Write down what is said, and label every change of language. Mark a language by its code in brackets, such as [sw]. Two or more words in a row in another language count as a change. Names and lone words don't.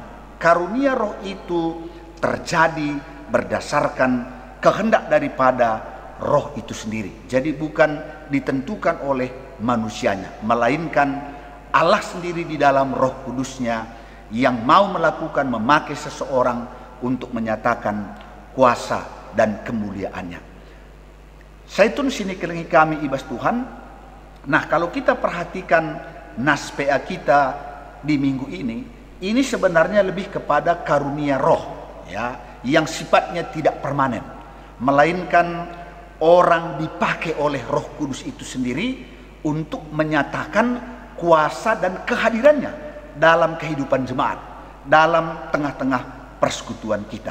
[id] Karunia roh itu terjadi berdasarkan kehendak daripada roh itu sendiri. Jadi bukan ditentukan oleh manusianya, melainkan Allah sendiri di dalam Roh Kudusnya yang mau melakukan, memakai seseorang untuk menyatakan kuasa dan kemuliaannya. [btx] Saitun sini kelingi kami ibas Tuhan. [id] Nah, kalau kita perhatikan nas PA kita di minggu ini sebenarnya lebih kepada karunia roh, ya, yang sifatnya tidak permanen, melainkan orang dipakai oleh Roh Kudus itu sendiri untuk menyatakan kuasa dan kehadirannya dalam kehidupan jemaat, dalam tengah-tengah persekutuan kita.